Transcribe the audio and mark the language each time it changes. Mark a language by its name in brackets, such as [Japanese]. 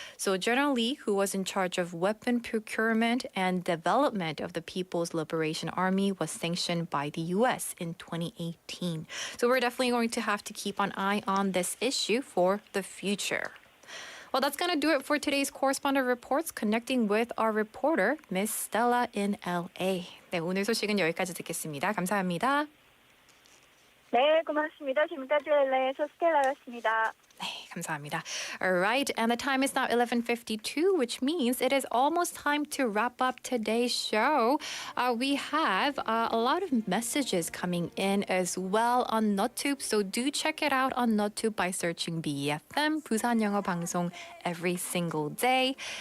[English] So General Li, who was in charge of weapon procurement and development of the People's Liberation Army, was sanctioned by the U.S. in 2018. So we're definitely going to have to keep an eye on this issue for the future. Well, that's going to do it for today's correspondent reports, connecting with our reporter, Miss Stella in LA. [Korean] 네, 오늘 소식은 여기까지 듣겠습니다. 감사합니다. 네, 고맙습니다. 지금까지 LA에서 스텔라였습니다. 네, 감사합니다. [English] All right, and the time is now 11:52, which means it is almost time to wrap up today's show. We have a lot of messages coming in as well on NotTube, so do check it out on NotTube by searching BEFM, 부산영어방송, every single day.